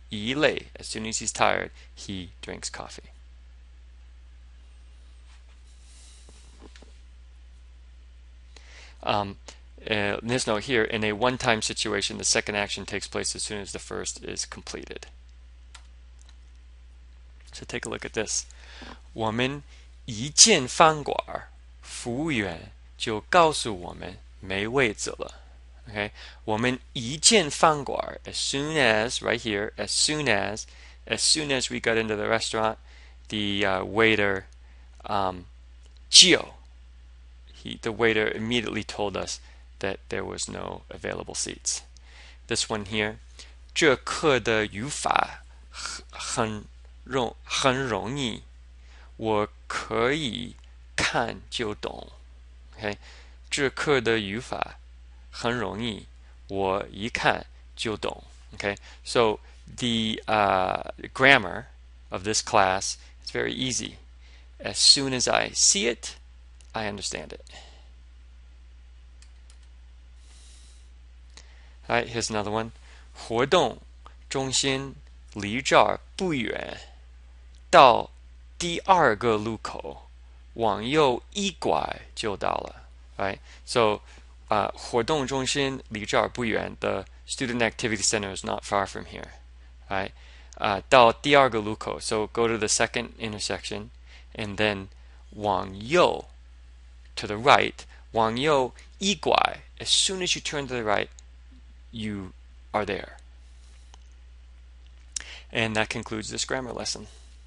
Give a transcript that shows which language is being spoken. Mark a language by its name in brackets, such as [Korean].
[English] 一累, as soon as he's tired, he drinks coffee. This note here, in a one-time situation, the second action takes place as soon as the first is completed. So take a look at this. [Chinese] 我们一进饭馆，服务员就告诉我们没位子了. [English] Okay, [Chinese] 我们一进饭馆, [English] as soon as, right here, as soon as we got into the restaurant, the waiter, 就 the waiter immediately told us that there was no available seats. This one here, [Chinese] 这课的语法很容易，我可以看就懂. [English] Okay, [Chinese] 这课的语法很容易，我一看就懂. [English] Okay, so the grammar of this class is very easy. As soon as I see it, I understand it. Alright, here's another one. [Chinese] 活动中心离这儿不远，到第二个路口往右一拐就到了. [English] Right? So, [Chinese] 活动中心离这儿不远, [English] the student activity center is not far from here. Right? [Chinese] 到第二个路口, [English] so go to the second intersection, and then 往右 to the right, [Chinese] 往右一拐, [English] as soon as you turn to the right, you are there. And that concludes this grammar lesson.